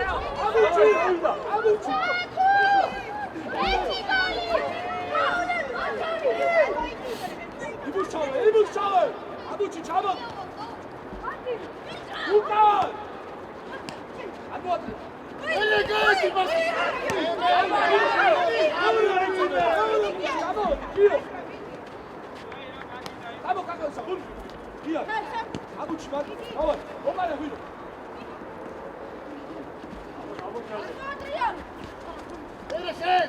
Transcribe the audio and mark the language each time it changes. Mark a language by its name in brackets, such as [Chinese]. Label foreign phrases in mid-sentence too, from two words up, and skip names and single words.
[Georgian] ამუჩი. იბუშავე. ამუჩი ჩამოდი. უკან. ამოდი. ელეგანტი მასი. [Portuguese] Vamos, Cacaça, vamos! Via! Vamos, Timóteo! Vamos! Vamos, Vino! Ele chega!